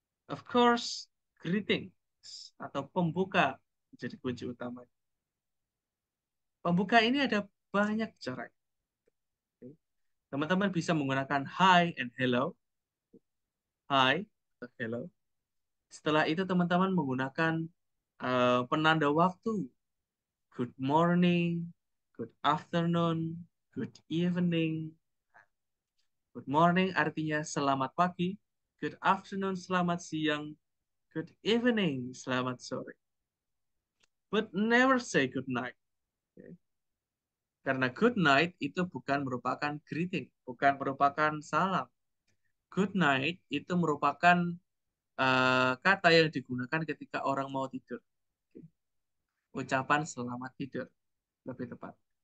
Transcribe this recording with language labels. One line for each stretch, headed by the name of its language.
English: Of course,
Indonesian: greetings atau pembuka menjadi kunci utama. Pembuka ini ada banyak cara. Oke. Teman-teman bisa menggunakan
English: hi and hello.
Indonesian: Hi atau hello. Setelah itu teman-teman menggunakan Penanda waktu.
English: Good morning, good afternoon, good evening. Good morning
Indonesian: artinya selamat pagi.
English: Good afternoon,
Indonesian: selamat siang.
English: Good evening,
Indonesian: selamat sore.
English: But never say good night. Okay?
Indonesian: Karena good night itu bukan merupakan greeting, bukan merupakan salam. Good night itu merupakan kata yang digunakan ketika orang mau tidur. Okay? Ucapan selamat tidur, lebih tepat.